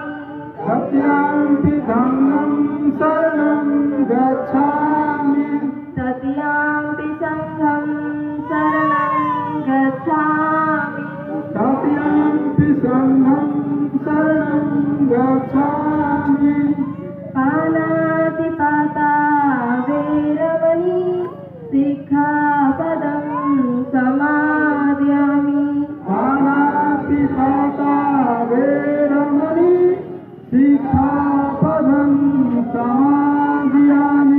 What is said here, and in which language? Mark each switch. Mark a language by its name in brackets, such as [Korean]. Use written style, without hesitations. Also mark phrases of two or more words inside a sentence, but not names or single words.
[Pali] तृतीयंपि धम्मं शरणं गच्छामि तृतीयंपि संघं शरणं गच्छामि तृतीयंपि संघं शरणं गच्छामि पाणातिपाता वैरमणि सिक्खापदं समादयामि पाणातिपाता वैरमणि सिक्खापदं समादयामि